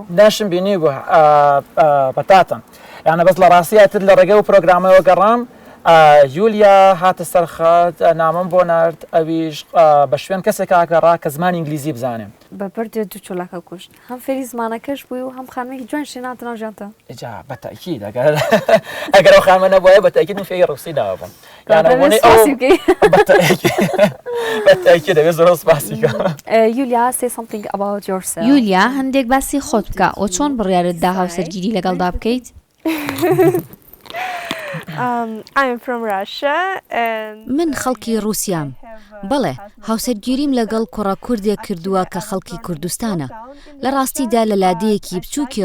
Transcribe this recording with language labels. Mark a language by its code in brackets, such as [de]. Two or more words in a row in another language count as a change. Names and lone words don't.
[ckb] ناشم بینی بوو بەتاتن یانە بەس لە ڕاستیاتر لە ڕێگەی و پرۆگرامەوە گەڕام یولیا هاتە سەرخات نامم بۆ نرد ئەویش بە شوێن کەسێک ئاگەڕا کە زمانی ئینگلیزی بزانێ بەبەردێ دوو چۆلاکە کوشت هەم فێری زمانەکەش بووی و هەم خانمێکی جوان شێناتەوە ژیانتە ئجا بەتاکید ئەگەر ئەو خانمە نەبووە بەتاکید من فێری ڕوسی داوە بووم بەتاکید دەبێت زۆر سپاسیکە [en] یولیا say something about yourself [ckb] یولیا هەندێک باسی خۆت بکە ئەو چۆن بڕیارتدا هاوسەرگیری لەگەڵدا بکەیت من خەڵکی ڕووسیام بەڵێ هاوسەرگیریم لەگەڵ کوڕە کوردێک کردووە کە خەڵکی کوردستانە لە ڕاستیدا لە لادەیەکی بچووکی